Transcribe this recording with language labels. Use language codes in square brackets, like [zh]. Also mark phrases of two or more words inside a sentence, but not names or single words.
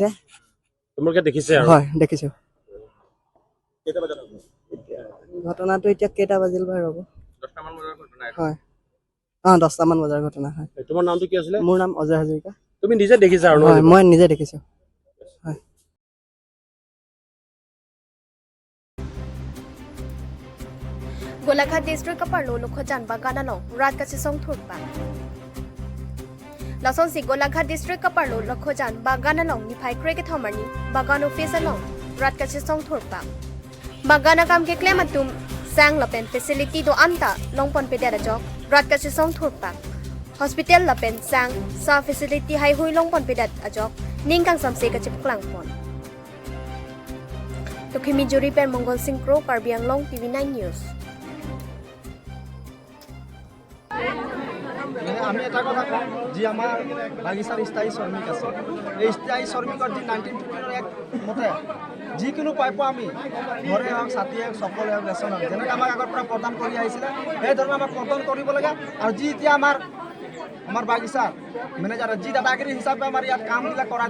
[as] তোমালোকে দেখিছে আৰু হয় দেখিছো ঘটনাটো এতিয়া কেইটা বাজিল বাৰু ৰ'ব 10টা মান বজাৰ ঘটনা হয় 10টা মান বজাৰ ঘটনা হয় তোমাৰ নামটো কি আছিলে মোৰ নাম অজয় হাজৰিকা তুমি নিজে দেখিছা আৰু হয় মই নিজে দেখিছো হয় [mjw] Golaghat district kaparlo lokhojan baganalong rat kasi song thurpa Lason si Golaghat district kaparlo lokhojan baganalong ni phai kre ke thomarni bagan office along rat kasi song thurpa Bagana kam ke claim atum sang lapen facility do anta longpon pedera jok rat kasi song thurpa Hospital lapen sang sa facility hai hui longpon pedat ajok ningkang samse ka chipklang pon To Kimi Juri per Mongol Singkro Karbi Anglong Tv9 News [as] আমি এটা কথা কওঁ যি আমাৰ বাগিচাৰ স্থায়ী শ্ৰমিক আছে এই স্থায়ী শ্ৰমিকৰ যি 1950 এক মতে যিকোনো প্ৰাপ্য আমি ঘৰে হওক ছাতিয়ে হওক চকলে হওক ৰেচন হওক যেনেকৈ আমাক আগৰ পৰা প্ৰদান কৰি আহিছিলে সেই ধৰণে আমাক প্ৰদান কৰিব লাগে আৰু যি এতিয়া আমাৰ বাগিচাৰ মেনেজাৰ যি দাদাগিৰি হিচাপে আমাৰ ইয়াত কামবিলাক কৰাই